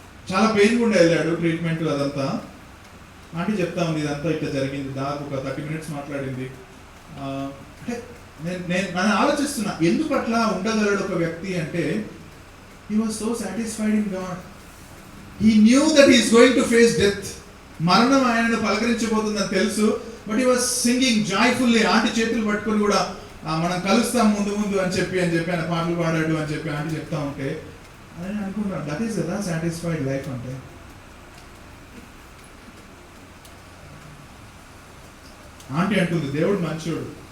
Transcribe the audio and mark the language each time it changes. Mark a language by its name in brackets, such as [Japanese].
[Telugu] చాలా పెయిన్ గుండా వెళ్ళాడు, ట్రీట్మెంట్ అదంతా. ఆంటీ చెప్తా ఉంది ఇదంతా ఇట్లా జరిగింది. దాదాపు ఒక 30 minutes మాట్లాడింది. అంటే నేను ఆలోచిస్తున్నా, ఎందుకు అట్లా ఉండగలడు ఒక వ్యక్తి అంటే, [English] he was so satisfied in God. He knew that he is going to face death. [Telugu] మరణం ఆయనను పలకరించబోతుందని తెలుసు. [English] But he was singing joyfully. [Telugu] Aunty చేతులు పట్టుకొని కూడా మనం కలుస్తాం ముందు అని చెప్పి ఆయన పాటలు పాడాడు అని చెప్పి ఆంటీ చెప్తా ఉంటే అని అనుకున్నాను. [English] That is కదా satisfied life అంటే. [Telugu] ఆంటీ అంటుంది, దేవుడు మంచోడు.